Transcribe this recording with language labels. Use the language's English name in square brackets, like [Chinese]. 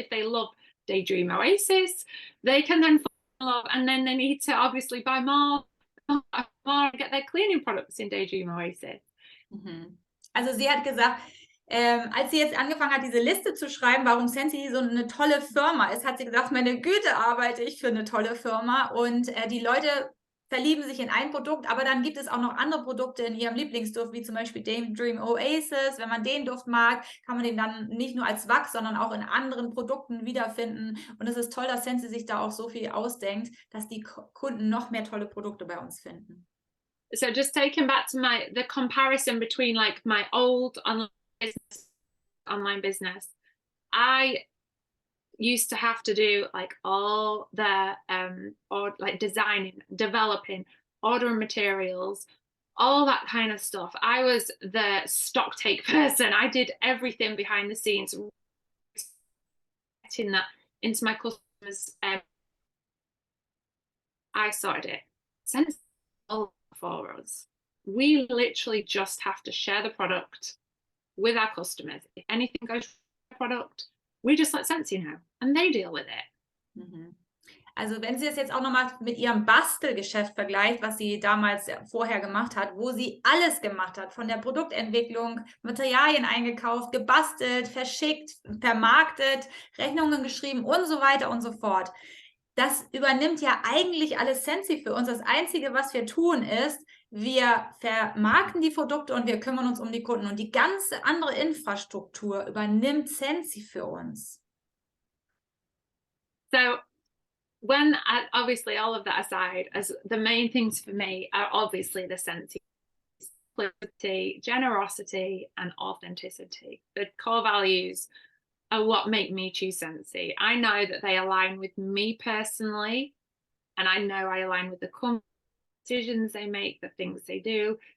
[English] If they love Daydream Oasis, they can then fall in love, and then they need to obviously buy more and get their cleaning products in Daydream Oasis. [German] Also sie hat gesagt, als sie jetzt angefangen hat, diese Liste zu schreiben, warum Sensi so eine tolle Firma ist, hat sie gesagt, meine Güte, arbeite ich für eine tolle Firma. Und die Leute verlieben sich in ein Produkt, aber dann gibt es auch noch andere Produkte in ihrem Lieblingsduft, wie zum Beispiel Daydream Oasis. Wenn man den Duft mag, kann man den dann nicht nur als Wachs, sondern auch in anderen Produkten wiederfinden. Und es ist toll, dass Sensi sich da auch so viel ausdenkt, dass die Kunden noch mehr tolle Produkte bei uns finden. [English] So just taking back to the comparison between like my old online business, I used to have to do like all the or like designing, developing, ordering materials, all that kind of stuff. I was the stock take person. I did everything behind the scenes, getting that into my customers. I sorted it. Send it all for us. We literally just have to share the product with our customers. If anything goes wrong with the product, we just let Sensi know and they deal with it. [German] Also wenn sie es jetzt auch nochmal mit ihrem Bastelgeschäft vergleicht, was sie damals vorher gemacht hat, wo sie alles gemacht hat, von der Produktentwicklung, Materialien eingekauft, gebastelt, verschickt, vermarktet, Rechnungen geschrieben und so weiter und so fort. Das übernimmt ja eigentlich alles Sensi für uns. Das Einzige, was wir tun, ist, wir vermarkten die Produkte und wir kümmern uns um die Kunden. Und die ganze andere Infrastruktur übernimmt Sensi für uns. [English] So when obviously all of that aside, as the main things for me are obviously the Sensi, simplicity, generosity, and authenticity. The core values are what make me choose Sensi. I know that they align with me personally, and I know I align with the company decisions they make, the things they do.